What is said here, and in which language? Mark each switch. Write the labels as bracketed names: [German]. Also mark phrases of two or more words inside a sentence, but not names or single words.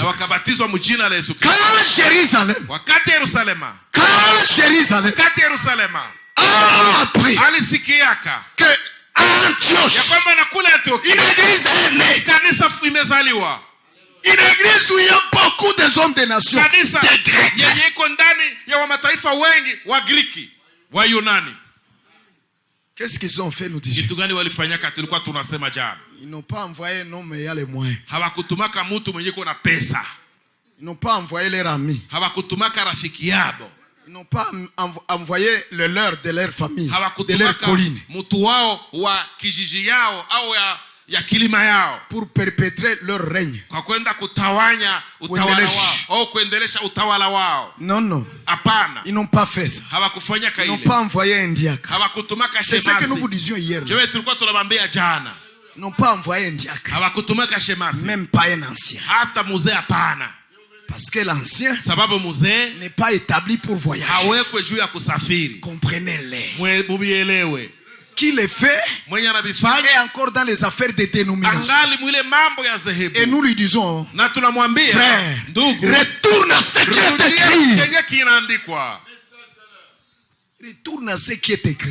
[French] Quand Jérusalem a appris que Antioche, une église est née, Une église où il y a beaucoup de hommes des nations. [Swahili] Kanisa yenye iko ndani ya mataifa wengi wa Griki, wa Yunani. [French] Qu'est-ce qu'ils ont fait, nous disons? [Swahili] Kitu gani walifanyaka tulikuwa tunasema jana? [French] Ils n'ont pas envoyé un homme ayant les moyens. [Swahili] Hawakutumaka mtu mwenye kuna pesa. [French] Ils n'ont pas envoyé leurs amis. [Swahili] Hawakutumaka rafiki yabo. [French] Ils n'ont pas envoyé le leur de leur famille, de leur [Swahili] hawakutumaka [French] colline, [Swahili] mtu wao wa kijiji yao au ya kilima yao [French] pour perpétrer leur règne. [Swahili] Kwa kwenda kutawanya utawala wao au kuendelesha utawala wao. [French] Non, non. [Swahili] Hapana. [French] Ils n'ont pas fait ça. [Swahili] Hawakufanya kaile. [French] Ils n'ont pas envoyé un diacre. [Swahili] Hawakutumaka shemasi. [French] C'est ce que nous vous disions hier. Je vais [Swahili] tulikuwa tunamwambia jana. [French] Ils n'ont pas envoyé un diacre. [Swahili] Hawakutumaka shemasi. [French] Même pas un ancien. [Swahili] Hata mzee hapana. [French] Parce que l'ancien [Swahili] sababu mzee [French] n'est pas établi pour voyager. [Swahili] Hawekwe juu ya kusafiri. [French] Comprenez-les. [Swahili] Mubielewe. [French] Qui les fait est encore dans les affaires de dénomination. Et nous lui disons, frère, retourne à ce qui est écrit. Retourne à ce qui est écrit.